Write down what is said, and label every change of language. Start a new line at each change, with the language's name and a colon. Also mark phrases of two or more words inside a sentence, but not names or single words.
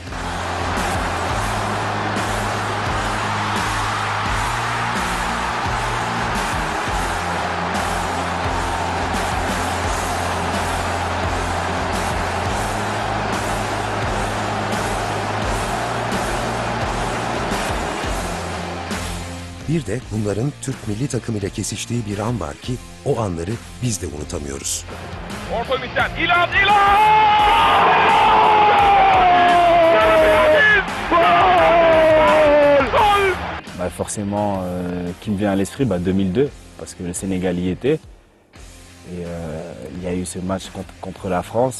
Turkish: Bir de bunların Türk milli takımıyla kesiştiği bir an var ki o anları biz de unutamıyoruz. Orta ümit'ten İlhan!
French: Forcément, qui me vient à l'esprit, 2002, parce que le Sénégal y était. Et il y a eu ce match contre la France.